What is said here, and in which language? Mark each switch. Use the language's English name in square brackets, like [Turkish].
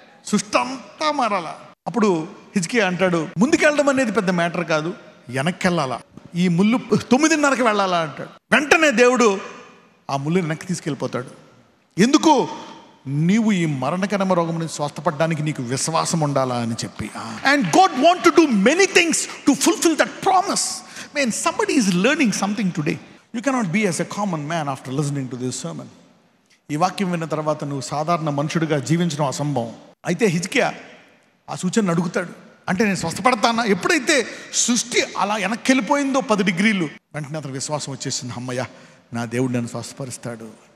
[Telugu] సృష్టి అంతా మారాలా. అప్పుడు హిజ్కియా అంటాడు, ముందుకెళ్ళడం అనేది పెద్ద మ్యాటర్ కాదు, వెనక్కి వెళ్ళాలా. ఈ ముళ్ళు 9:30కి వెళ్ళాలా అంటాడు. వెంటనే దేవుడు ఆ ముళ్ళుని వెనక్కి తీసుకెళ్ళిపోతాడు. ఎందుకు? నీవు ఈ మరణకరమ రోగం నుంచి స్వస్థపడడానికి నీకు విశ్వాసం ఉండాలా అని చెప్పి. [English] And God want to do many things to fulfil that promise. Man, somebody is learning something today. You cannot be as a common man after listening to this sermon. [Telugu] ఈ వాక్యం విన్న తర్వాత నువ్వు సాధారణ మనుషుడిగా జీవించడం అసంభవం. అయితే హిజ్కియా ఆ సూచనను అడుగుతాడు. అంటే నేను స్వస్థపడతానా? ఎప్పుడైతే సృష్టి అలా వెనక్కి వెళ్ళిపోయిందో 10 డిగ్రీలు, వెంటనే అతను విశ్వాసం వచ్చేసింది, అమ్మయ్య నా దేవుడు నన్ను స్వస్థపరుస్తాడు.